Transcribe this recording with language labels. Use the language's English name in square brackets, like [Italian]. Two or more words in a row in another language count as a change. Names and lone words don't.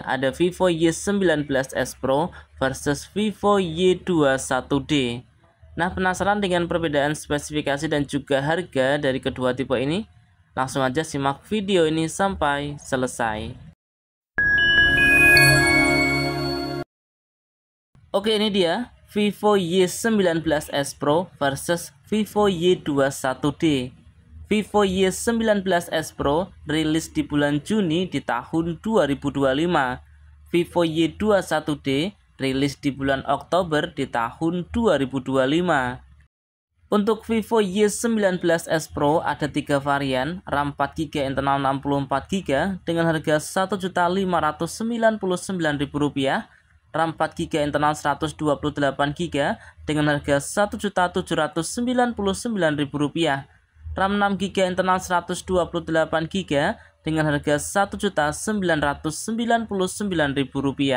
[Indonesian] Ada Vivo Y19s Pro versus Vivo Y21d. Nah, penasaran dengan perbedaan spesifikasi dan juga harga dari kedua tipe ini? Langsung aja simak video ini sampai selesai. Oke, ini dia Vivo Y19s Pro versus Vivo Y21d. Vivo Y19s Pro rilis di bulan Juni di tahun 2025. Vivo Y21d rilis di bulan Oktober di tahun 2025. Untuk Vivo Y19s Pro ada 3 varian, RAM 4GB internal 64GB dengan harga Rp1.599.000, RAM 4GB internal 128GB dengan harga Rp1.799.000, RAM 6GB internal 128GB dengan harga Rp1.999.000.